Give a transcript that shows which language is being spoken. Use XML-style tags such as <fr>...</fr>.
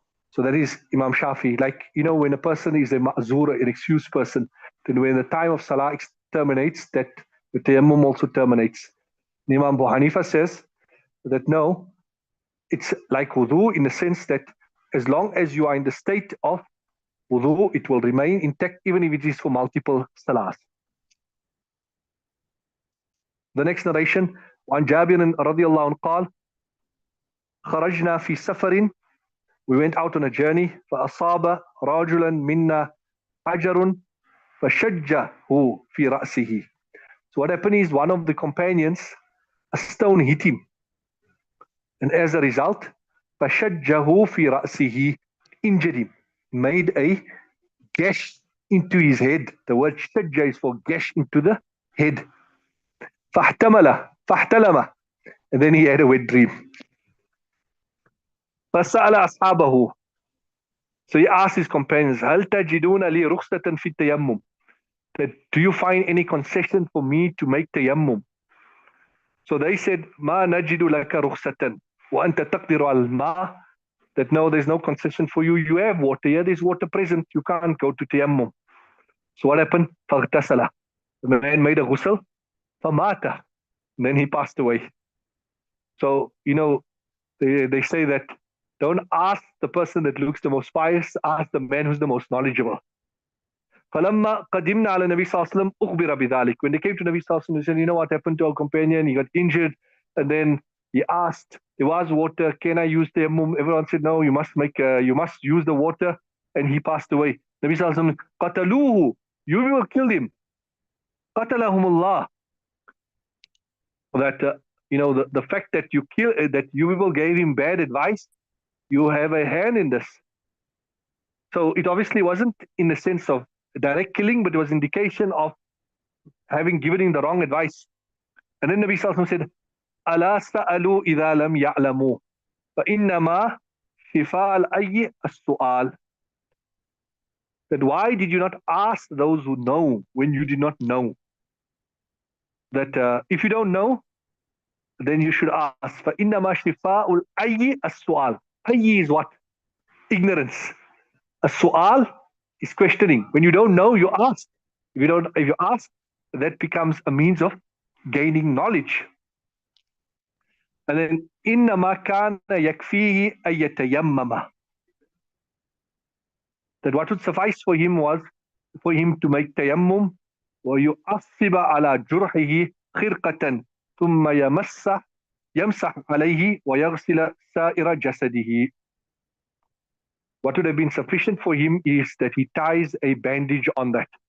<en>So that is Imam Shafi. Like, you know, when a person is a ma'zur, an excused person, then when the time of salah terminates, that the tayammum also terminates. Imam Abu Hanifa says that no, it's like wudu in the sense that as long as you are in the state of wudu, it will remain intact even if it is for multiple salahs. The next narration,</en> <ar>عن جابر رضي الله عنه قال خرجنا في سفر,</ar> <en>we went out on a journey,</en> <ar>فأصاب رجلا منا حجر فشجه في رأسه.</ar> <en>So what happened is, one of the companions, a stone hit him, and as a result,</en> <ar>فشجه في رأسه,</ar> <en>injured him, made a gash into his head. The word shajja is for gash into the head.</en> <ar>فاحتلم,</ar> <en>and then he had a wet dream.</en> <ar>فسأل أصحابه,</ar> <en>so he asked his companions,</en> <ar>هل تجدون لي رخصة في التيمم?</ar> <en>That, do you find any concession for me to make tayammum? So they said,</en> <ar>ما نجد لك رخصة وأنت تقدر على الماء.</ar> <en>That no, there's no concession for you. You have water here. There's water present. You can't go to tayammum. So what happened?</en> <ar>فاغتسل.</ar> <en>The man made a ghusl.</en> <ar>فمات.</ar> <en>And then he passed away. So, you know, they say that don't ask the person that looks the most pious, ask the man who's the most knowledgeable.</en> <ar>فلما قدمنا على النبي صلى الله عليه وسلم أخبر بذلك.</ar> <en>When they came to Nabi sallallahu alaihi wasallam, he said, you know what happened to our companion? He got injured, and then he asked there was water. Can I use tayammum? Everyone said, no, you must use the water. And he passed away. Nabi Sallallahu Alaihi Wasallam, qataluhu, you will kill him. Qatalahumullah. That, the fact that that you people gave him bad advice, you have a hand in this. So it obviously wasn't in the sense of direct killing, but it was indication of having given him the wrong advice. And then Nabi Sallallahu Alaihi Wasallam said,</en> <ar>ألا سألوا إذا لم يعلموا فإنما شفاء الأي السؤال.</ar> <en>That why did you not ask those who know when you did not know? That if you don't know, then you should ask.</en> <ar>فإنما شفاء الأي السؤال. أي</ar> <en>is what? Ignorance. السؤال is questioning. When you don't know, you ask. If you ask, that becomes a means of gaining knowledge. And then</en> <ar>إنما كان يكفيه أن يتيمم.</ar> <en>That what would suffice for him was for him to make tayammum</en> <ar>ويؤصب على جرحه خرقة ثم يمسح عليه ويغسل سائر جسده.</ar> <en>What would have been sufficient for him is that he ties a bandage on that.</en>